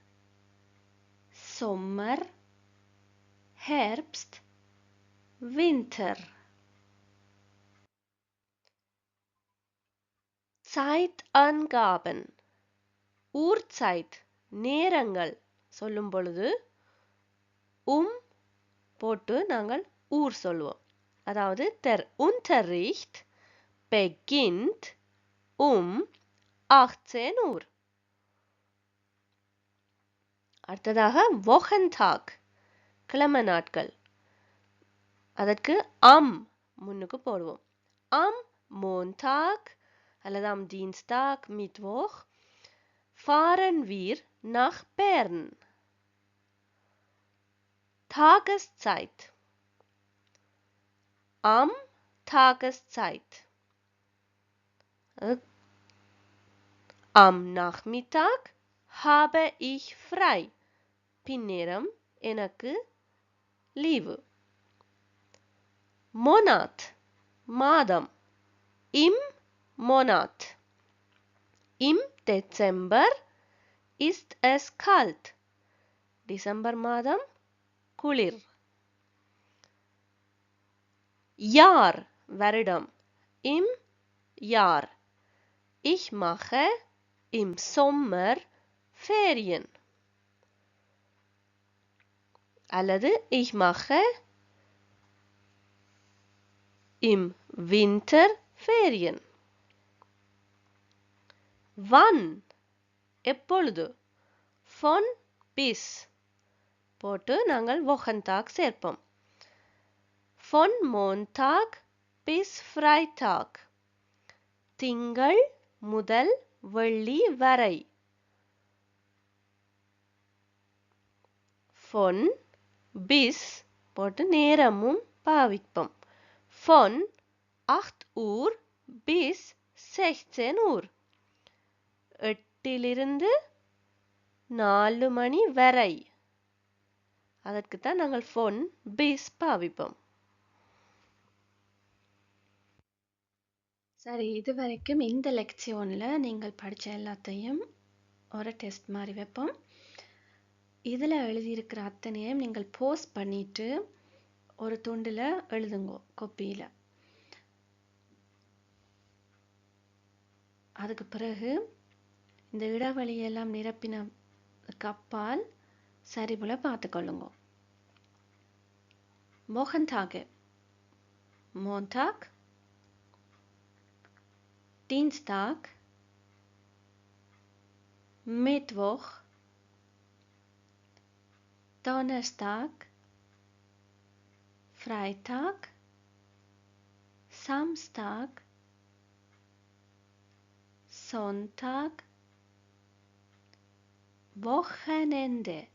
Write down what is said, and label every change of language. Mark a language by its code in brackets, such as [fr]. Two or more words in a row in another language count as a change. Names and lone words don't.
[de] Sommer Herbst Winter Zeitangaben Uhrzeit [ta] நேரங்கள் சொல்லும் பொழுது போட்டு நாங்கள் ஊர் சொல்லுவோம். [de] அதாவது der Unterricht beginnt um 18 Uhr. [ta] அடுத்ததாக Wochentag கிழமை நாட்கள். அதற்கு am முன்னுக்கு போடுவோம். [de] Am Montag அல்லது am Dienstag, Mittwoch fahren wir nach Bern. Tageszeit. Am Tageszeit. Am Nachmittag habe ich frei. [ta] பின்னேரம் எனக்கு லீவு. Monat மாதம். [de] Im Monat. Im Dezember ist es kalt. [ta] டிசம்பர் மாதம் குளிர். Jahr வருடம். [de] Im Jahr. Ich mache im Sommer Ferien. அல்லது ich mache im Winter Ferien. [ta] Wann எப்பொழுது. [de] Von bis [ta] போட்டு நாங்கள் Wochentag சேர்ப்போம். [de] Von Montag bis Freitag. [ta] திங்கள் முதல் வெள்ளி வரை. [de] Von bis [ta] போட்டு நேரமும் பாவிப்போம். [de] Von 8 Uhr bis 16 Uhr. [ta] 8 4 மணி வரை. அதற்கு தான் நாங்கள் [de] von bis [ta] பாவிப்போம். சரி, இது வரைக்கும் இந்த லெக்சியோன்ல நீங்கள் படிச்ச எல்லாத்தையும் ஒரு டெஸ்ட் மாதிரி வைப்போம். இதில் எழுதியிருக்கிற அத்தனையும் நீங்கள் போஸ்ட் பண்ணிட்டு ஒரு துண்டில் எழுதுங்க, கொப்பியில். அதுக்கு பிறகு இந்த இடைவெளியெல்லாம் நிரப்பின கப்பால் சரிபோல பார்த்துக்கொள்ளுங்க. [de] Wochentage. Montag, Dienstag, Mittwoch, Donnerstag, Freitag, Samstag, Sonntag, Wochenende.